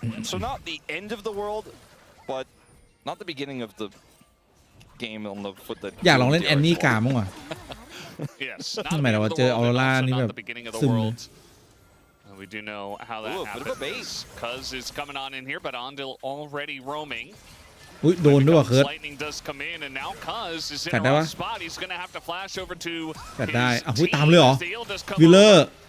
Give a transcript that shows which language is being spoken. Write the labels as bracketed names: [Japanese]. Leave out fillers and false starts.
[English] So not the end of the world, but not the beginning of the game on the foot that [Thai] อยากลองเล่นแอนนี่กามั้งวะทำไมเราเจอออโรรานี่แบบซึม [English] We do know how that happens. Cuz is coming on in here, but Ondil already roaming. [Thai] อุ้ยโดนด้วยเคิร์ด [English] Lightning does come in, and now Cuz is in the wrong spot. He's going to have to flash over to [Thai] แฟดได้อ้าวตามเลยเหรอวิลเลอร์